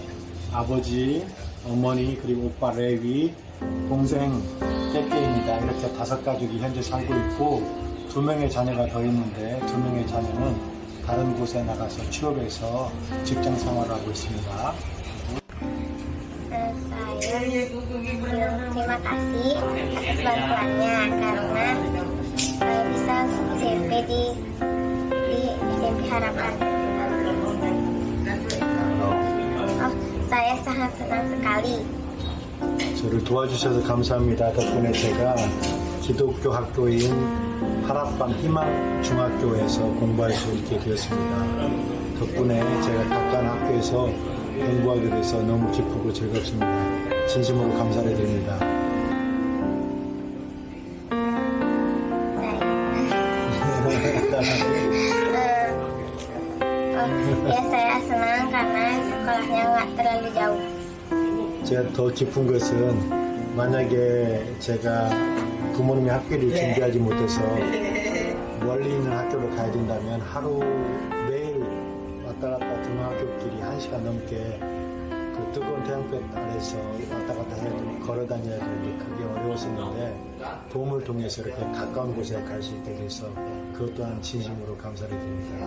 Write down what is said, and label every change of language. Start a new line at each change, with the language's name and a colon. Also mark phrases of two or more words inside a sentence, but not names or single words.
Korean: 아버지, 어머니, 그리고 오빠 레위, 동생 깨깨입니다. 이렇게 5가족이 현재 살고 있고 2명의 자녀가 더 있는데 2명의 자녀는 다른 곳에 나가서 취업해서 직장 생활을 하고 있습니다.
Indonesian: Saya terima kasih atas bantuannya karena saya bisa SMP di SMP Harapan. Saya sangat senang sekali.
Korean: 저를 도와주셔서 감사합니다. 덕분에 제가 기독교 학교인 하랍방 희망 중학교에서 공부할 수 있게 되었습니다. 덕분에 제가 가까운 학교에서 공부하게 돼서 너무 기쁘고 즐겁습니다. 진심으로 감사를 드립니다.
Indonesian: Saya senang karena sekolahnya nggak terlalu jauh.
Korean: 제가 더 기쁜 것은 만약에 제가 부모님이 학교를 준비하지 못해서 멀리 있는 학교로 가야 된다면 하루 매일 왔다 갔다 등하교길이 1시간 넘게 그 뜨거운 태양볕 아래서 왔다 갔다 해야 걸어 다녀야 되는데 그게 어려웠었는데 도움을 통해서 이렇게 가까운 곳에 갈 수 있게 돼서 그것 또한 진심으로 감사를 드립니다.